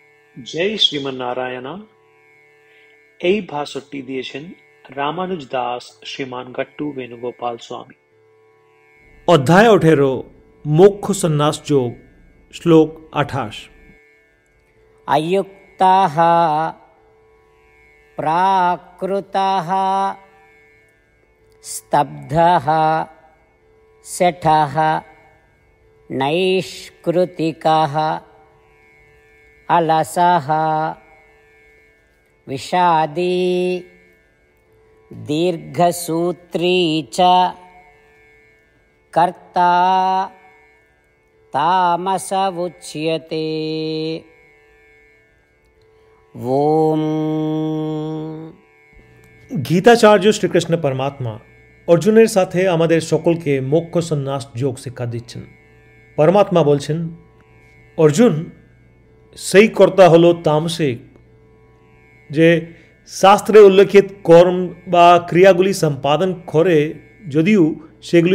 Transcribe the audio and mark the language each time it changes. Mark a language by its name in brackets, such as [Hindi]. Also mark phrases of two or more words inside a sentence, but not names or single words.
[Bangla] জয় শ্রীমন্নারায়ণা। এই ভাষণটি দিয়েছেন রামানুজ দাস শ্রীমান গট্টু বেণুগোপাল স্বামী। অধ্যায় 18 মোক্ষ সন্ন্যাস যোগ শ্লোক 28। [Sanskrit] अयुक्ताः प्राकृताः स्तब्धः शठः नैष्कृतिकः अलसः विषादी दीर्घसूत्री च कर्ता तामस उच्यते। ओम। [Bangla] গীতাচার্য শ্রীকৃষ্ণ পরমাত্মা অর্জুনের সাথে আমাদের সকলকে মোক্ষ সন্ন্যাস যোগ শিক্ষা দিচ্ছেন। পরমাত্মা বলছেন, অর্জুন, সেই কর্তা হলো তামসিক, যে শাস্ত্রে উল্লেখিত কর্ম বা ক্রিয়াগুলি সম্পাদন করে, যদিও সেগুলি